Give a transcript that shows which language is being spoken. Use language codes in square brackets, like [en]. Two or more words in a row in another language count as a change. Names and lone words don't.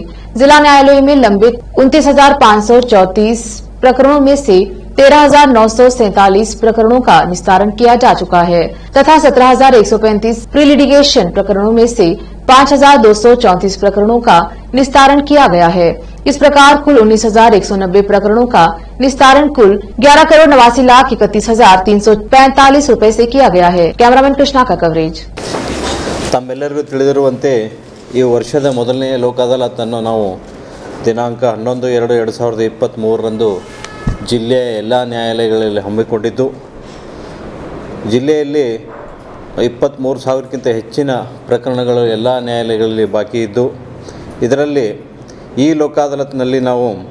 [hi] जिला न्यायालय में लंबित 29,534 प्रकरणों में से 13,947 प्रकरणों का निस्तारण किया जा चुका है तथा 17,135 प्री लिटिगेशन प्रकरणों में से 5,234 प्रकरणों का निस्तारण किया गया है। इस प्रकार कुल 19,190 प्रकरणों का निस्तारण कुल 11,89,31,345 रूपये से किया गया है। कैमरामैन कृष्णा का कवरेज। [kn] ತಮ್ಮೆಲ್ಲರಿಗೂ ತಿಳಿದಿರುವಂತೆ ಈ ವರ್ಷದ ಮೊದಲನೆಯ ಲೋಕ ಅದಾಲತನ್ನು ನಾವು ದಿನಾಂಕ 11/2/2023 ಜಿಲ್ಲೆಯ ಎಲ್ಲ ನ್ಯಾಯಾಲಯಗಳಲ್ಲಿ ಹಮ್ಮಿಕೊಂಡಿದ್ದು, ಜಿಲ್ಲೆಯಲ್ಲಿ 23,000ಕ್ಕಿಂತ ಹೆಚ್ಚಿನ ಪ್ರಕರಣಗಳು ಎಲ್ಲ ನ್ಯಾಯಾಲಯಗಳಲ್ಲಿ ಬಾಕಿ ಇದ್ದು, ಇದರಲ್ಲಿ ಈ ಲೋಕ ಅದಾಲತ್ನಲ್ಲಿ ನಾವು